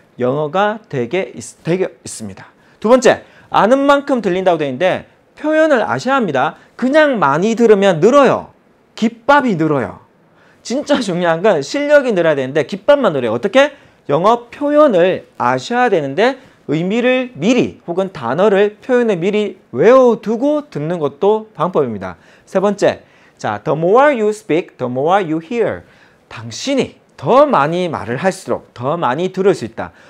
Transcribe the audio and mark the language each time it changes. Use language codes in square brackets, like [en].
[ko] 영어가 되게 있습니다. 두 번째, 아는 만큼 들린다고 되어 있는데 표현을 아셔야 합니다. 그냥 많이 들으면 늘어요. 깃밥이 늘어요. 진짜 중요한 건 실력이 늘어야 되는데 깃발만 늘어요. 어떻게? 영어 표현을 아셔야 되는데 의미를 미리 혹은 단어를 표현을 미리 외워두고 듣는 것도 방법입니다. 세 번째, 자, [en] the more you speak, the more you hear. [ko] 당신이 더 많이 말을 할수록 더 많이 들을 수 있다.